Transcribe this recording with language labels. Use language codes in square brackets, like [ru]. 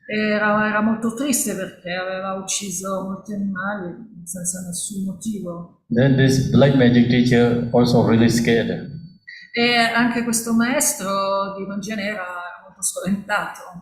[it] Era molto triste perché aveva ucciso molti animali senza nessun motivo. [en] Then this black magic teacher also really scared. [it] E anche questo maestro di magia nera era molto spaventato.